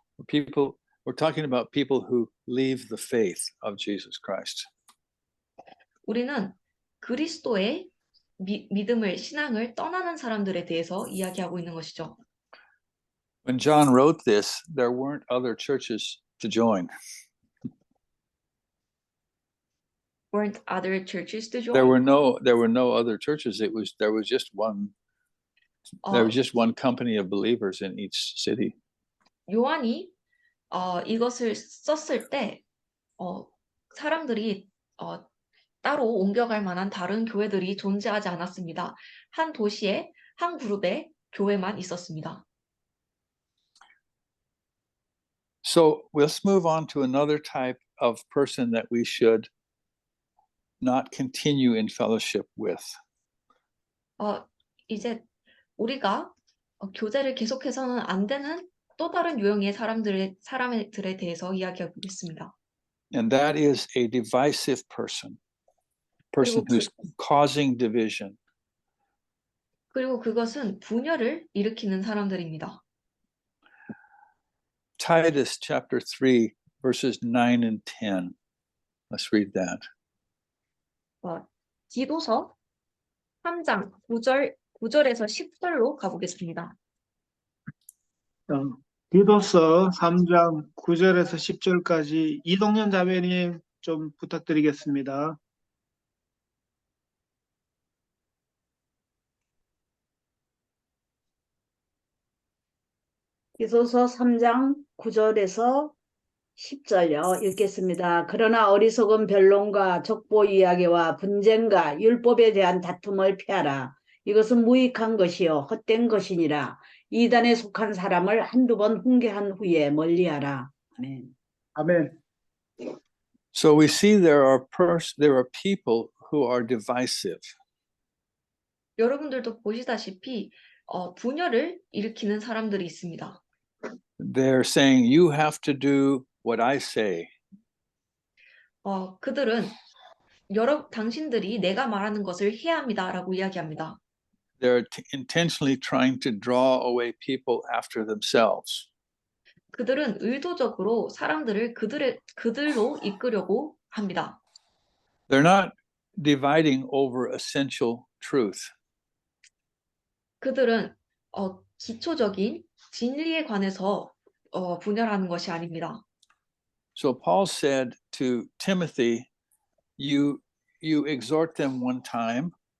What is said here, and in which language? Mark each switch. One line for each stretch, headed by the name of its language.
English: We're talking about people who leave the faith of Jesus Christ.
Korean: 우리는 그리스도의 믿음을, 신앙을 떠나는 사람들에 대해서 이야기하고 있는 것이죠.
English: When John wrote this, there weren't other churches to join. Weren't other churches to join? There were no other churches. There was just one company of believers in each city.
Korean: 요한이 이것을 썼을 때 사람들이 따로 옮겨갈 만한 다른 교회들이 존재하지 않았습니다. 한 도시에 한 그룹의 교회만 있었습니다.
English: So let's move on to another type of person that we should not continue in fellowship with.
Korean: 이제 우리가 교제를 계속해서는 안 되는 또 다른 유형의 사람들에 대해서 이야기하겠습니다.
English: And that is a divisive person who's causing division.
Korean: 그리고 그것은 분열을 일으키는 사람들입니다.
English: Titus chapter 3, verses 9 and 10. Let's read that.
Korean: 디도서 3장 9절에서 10절로 가보겠습니다. 디도서 3장 9절에서 10절까지 이동현 자매님 좀 부탁드리겠습니다. 디도서 3장 9절에서 10절요. 읽겠습니다. 그러나 어리석은 변론과 족보 이야기와 분쟁과 율법에 대한 다툼을 피하라. 이것은 무익한 것이요 헛된 것이니라. 이단에 속한 사람을 한두 번 훈계한 후에 멀리하라. 아멘. 아멘.
English: So we see there are people who are divisive.
Korean: 여러분들도 보시다시피 분열을 일으키는 사람들이 있습니다.
English: They're saying you have to do what I say.
Korean: 그들은 당신들이 내가 말하는 것을 해야 합니다라고 이야기합니다.
English: They're intentionally trying to draw away people after themselves.
Korean: 그들은 의도적으로 사람들을 그들로 이끌려고 합니다.
English: They're not dividing over essential truth.
Korean: 그들은 기초적인 진리에 관해서 분열하는 것이 아닙니다.
English: So Paul said to Timothy, you exhort them one time.